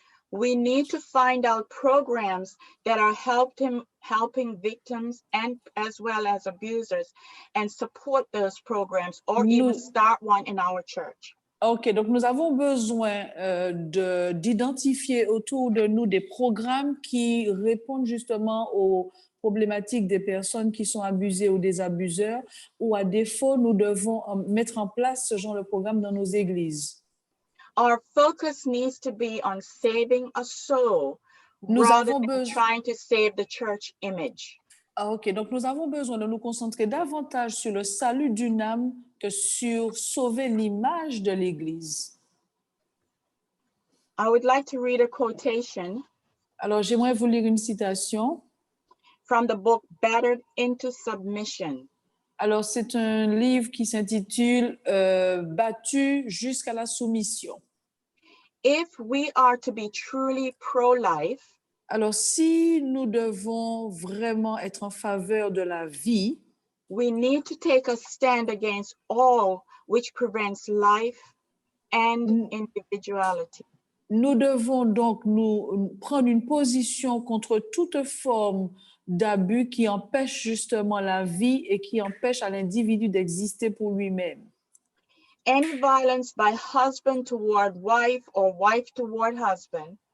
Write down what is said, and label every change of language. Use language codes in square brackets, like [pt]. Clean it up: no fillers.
[en] We need to find out programs that are helping victims and as well as abusers and support those programs or even start one in our church. [fr] OK, donc nous avons besoin d'identifier autour de nous des programmes qui répondent justement aux problématiques des personnes qui sont abusées ou des abuseurs, ou à défaut, nous devons mettre en place ce genre de programme dans nos églises. [en] Our focus needs to be on saving a soul rather than trying to save the church image. [fr] OK, donc nous avons besoin de nous concentrer davantage sur le salut d'une âme que sur sauver l'image de l'Église. [en] I would like to read a quotation. [fr] Alors, j'aimerais vous lire une citation. [en] From the book Battered into Submission. [fr] Alors, c'est un livre qui s'intitule Battu jusqu'à la soumission. [en] If we are to be truly pro-life, [fr] alors, si nous devons vraiment être en faveur de la vie, [en] we need to take a stand against all which prevents life and individuality. [fr] Nous devons donc nous prendre une position contre toute forme d'abus qui empêche justement la vie et qui empêche à l'individu d'exister pour lui-même. [en] Any violence by husband toward wife or wife toward husband.